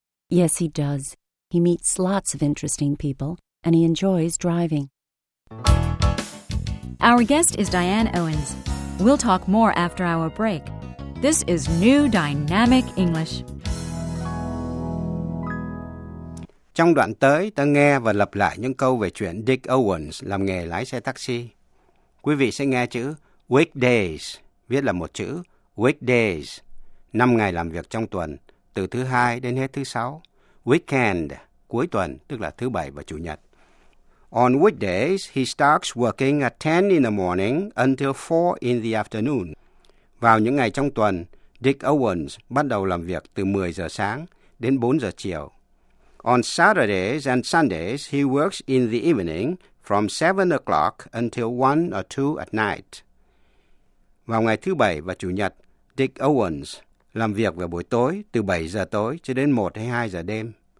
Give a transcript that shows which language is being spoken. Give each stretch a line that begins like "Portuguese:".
English: Yes, he does. He meets lots of interesting people, and he enjoys driving. Our guest is Diane Owens. We'll talk more after our break. This is New Dynamic English.
Vietnamese: Trong đoạn tới, ta nghe và lặp lại những câu về chuyện Dick Owens làm nghề lái xe taxi. Quý vị sẽ nghe chữ weekdays, viết là một chữ weekdays, 5 ngày làm việc trong tuần, từ thứ hai đến hết thứ sáu. Weekend, cuối tuần, tức là thứ bảy và chủ nhật.
English: On weekdays, he starts working at 10 in the morning until 4 in the afternoon.
Vietnamese: Vào những ngày trong tuần, Dick Owens bắt đầu làm việc từ 10 giờ sáng đến 4 giờ chiều.
English: On Saturdays and Sundays, he works in the evening from 7 o'clock until 1 or 2 at night.
Vietnamese: Vào ngày thứ bảy và chủ nhật, Dick Owens làm việc vào buổi tối từ 7 giờ tối cho đến 1 hay 2 giờ đêm.